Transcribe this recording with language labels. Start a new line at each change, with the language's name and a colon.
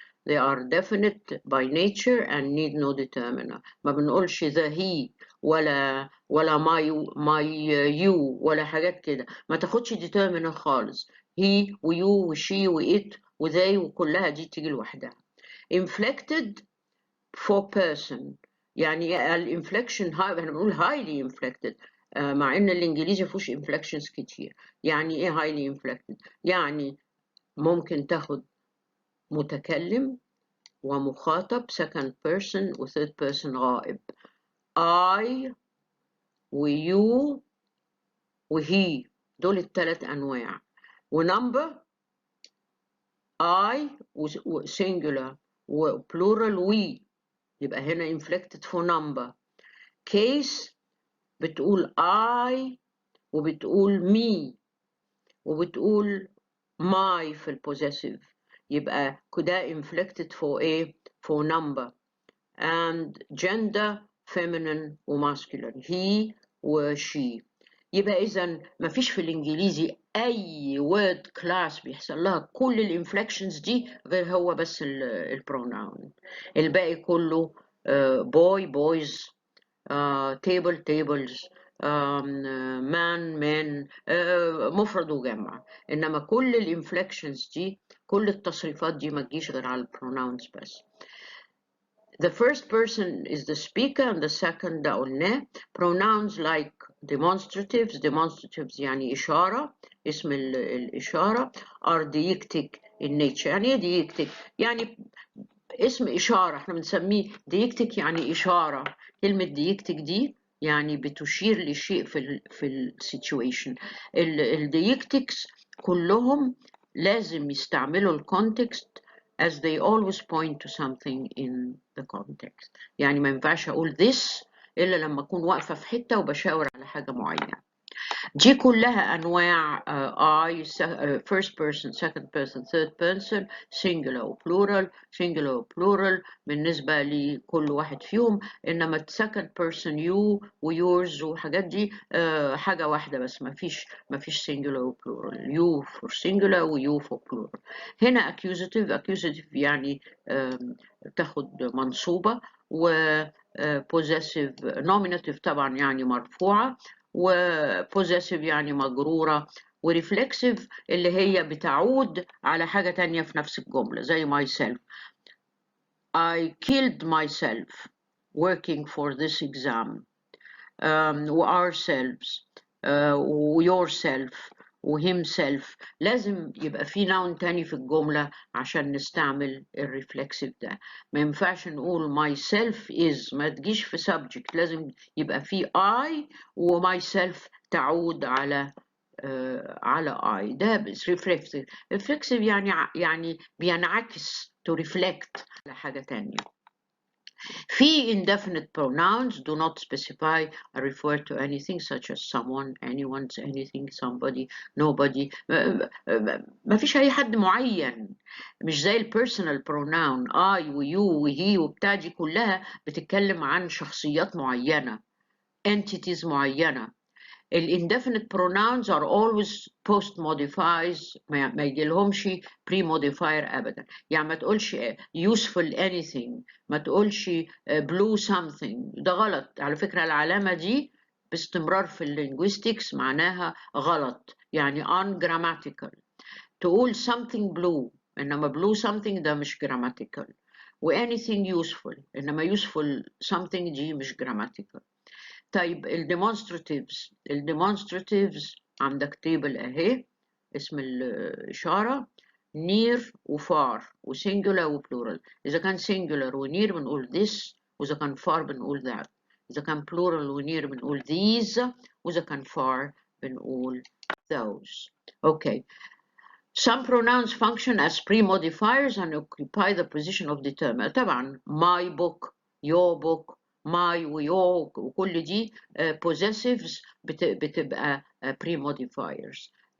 English: they are definite by nature and need no determiner.
Arabic: ما بنقولش the he ولا my you ولا حاجات كده، ما تاخدش determiner خالص. he و you و she و it و they وكلها دي تيجي لوحدها. inflected for person يعني الانفلكشن احنا بنقول highly inflected مع ان الانجليزي فيهوش inflections كتير. يعني ايه highly inflected؟ يعني ممكن تاخد متكلم ومخاطب second person و third person غائب. I و you و he دول الثلاث انواع.
English: ونمبر I و singular و plural we يبقى هنا inflected for number.
Arabic: case بتقول I وبتقول me وبتقول my في البوزيسيف يبقى كده inflected for ايه؟ for number.
English: and gender feminine وmasculine he و she.
Arabic: يبقى إذا مفيش في الإنجليزي أي word class بيحصل لها كل الانفلكشنز دي غير هو بس البروناون.
English: الباقي كله boy boys table tables man men مفرد وجمع.
Arabic: انما كل الانفلكشنز دي كل التصريفات دي ما تجيش غير على البروناونز بس.
English: The first person is the speaker and the second
Arabic: ده قلناه.
English: pronouns like demonstratives
Arabic: يعني إشارة اسم الإشارة
English: are deictic in nature.
Arabic: يعني إيه deictic؟ يعني اسم إشارة احنا بنسميه deictic يعني إشارة. كلمة deictic دي يعني بتشير لشيء في السيتويشن. الديكتكس كلهم لازم يستعملوا الكونتكست
English: as they always point to something in the context.
Arabic: يعني ما ينفعش أقول this إلا لما أكون واقفة في حتة وبشاور على حاجة معينة.
English: دي كلها أنواع I first person second person third person singular و plural singular و plural بالنسبة لكل واحد فيهم.
Arabic: إنما second person you و yours وحاجات دي حاجة واحدة بس، ما فيش singular و plural.
English: you for singular و you for plural.
Arabic: هنا accusative يعني تاخد منصوبة، و possessive nominative طبعا يعني مرفوعة، و possessive يعني مجرورة، و reflexive اللي هي بتعود على حاجة تانية في نفس الجملة زي myself.
English: I killed myself working for this exam. و ourselves و yourself و himself.
Arabic: لازم يبقى في noun تاني في الجملة عشان نستعمل الريفلكسيف ده. ما ينفعش نقول myself is، ما تجيش في subject، لازم يبقى في I و myself تعود على I. ده بس reflexive. reflexive يعني بينعكس to reflect على حاجة تانية.
English: في indefinite pronouns do not specify or refer to anything such as someone, anyone, anything, somebody, nobody.
Arabic: ما فيش أي حد معين، مش زي personal pronoun I و you و he وبتاع. دي كلها بتتكلم عن شخصيات معينة، entities معينة.
English: indefinite pronouns are always post modifiers،
Arabic: ما يجيلهمش
English: pre modifier ابدا.
Arabic: يعني ما تقولش useful anything، ما تقولش blue something، ده غلط على فكرة. العلامة دي باستمرار في اللينجويستكس معناها غلط، يعني ungrammatical. تقول something blue انما blue something ده مش grammatical، و anything useful انما useful something دي مش grammatical. طيب الديمونستراتيفز عندك تيبل اهي، اسم الإشارة near و far و singular و plural. إذا كان singular و near بنقول this، وإذا كان far بنقول that. إذا كان plural و near بنقول these، وإذا كان far بنقول those.
English: Okay. Some pronouns function as pre-modifiers and occupy the position of determiner.
Arabic: طبعا
English: my book، your book، my ويور وكل دي possessives بتبقى pre-modifiers.